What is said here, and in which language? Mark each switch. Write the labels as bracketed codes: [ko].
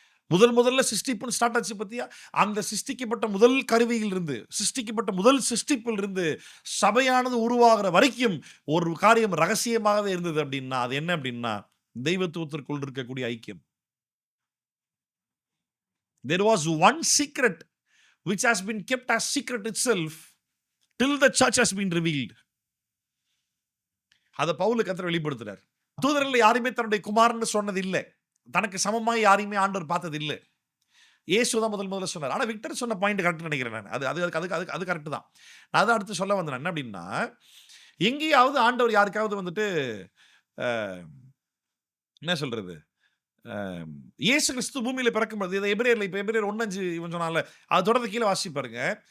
[ta] முதல்ல சிருஷ்டிப்புன்னு ஸ்டார்ட் ஆச்சு பத்தியா? அந்த சிருஷ்டிக்கப்பட்ட முதல் கருவியில் இருந்து, சிருஷ்டிக்கப்பட்ட முதல் சிருஷ்டிப்பில் இருந்து சபையானது உருவாகிற வரைக்கும் ஒரு காரியம் ரகசியமாகவே இருந்தது. அப்படின்னா அது என்ன அப்படின்னா தெய்வத்துவத்திற்குள் இருக்கக்கூடிய ஐக்கியம். [en] There was one secret which has been kept as secret itself till the church has been revealed. [ta] அத பவுல் கர்த்தர் வெளிப்படுத்துறார். தூதர்கள் யாருமே தன்னுடைய குமாரன்னு சொன்னது இல்லை. தனக்கு சமமாய் யாரையுமே ஆண்டவர் பார்த்தது இல்லை. இயேசு தான் முதல்ல சொன்னார். ஆனா விக்டர் சொன்ன பாயிண்ட் கரெக்ட் நினைக்கிறேன் நான். அது கரெக்ட் தான். நான் அதை அடுத்து சொல்ல வந்தேன் என்ன அப்படின்னா, எங்கேயாவது ஆண்டவர் யாருக்காவது வந்துட்டு என்ன சொல்றது, இயேசு கிறிஸ்து பூமியில பிறக்கும்போது இதை எபிரேயர்ல இப்ப எபிரேயர் 1:5 இவன் சொன்னால அது தொடர்ந்து கீழே வாசி பாருங்க.